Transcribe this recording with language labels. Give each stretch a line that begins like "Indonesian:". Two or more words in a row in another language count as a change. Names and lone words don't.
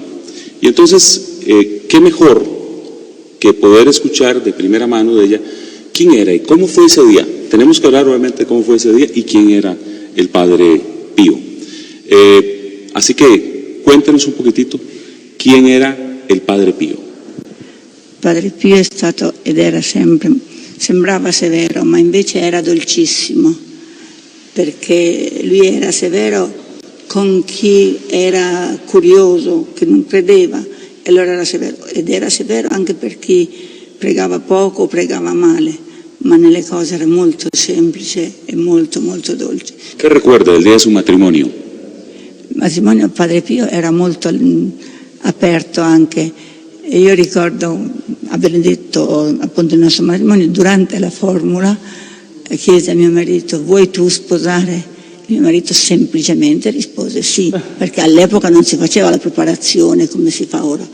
Spanish: Y entonces, ¿qué mejor que poder escuchar de primera mano de ella quién era y cómo fue ese día? Tenemos que hablar obviamente de cómo fue ese día y quién era el Padre Pío. Así que cuéntenos un poquitito quién era il Padre Pio.
Italian: Padre Pio è stato ed era sempre, sembrava severo, ma invece era dolcissimo, perché lui era severo con chi era curioso, che non credeva, e allora era severo, ed era severo anche per chi pregava poco o pregava male, ma nelle cose era molto semplice e molto molto dolce. Che ricorda
Spanish: del día de su matrimonio?
Italian: Il matrimonio del Padre Pio era molto aperto anche, e io ricordo aver detto appunto il nostro matrimonio, durante la formula chiese a mio marito: vuoi tu sposare? Mio marito semplicemente rispose sì, perché all'epoca non si faceva la preparazione come si fa ora.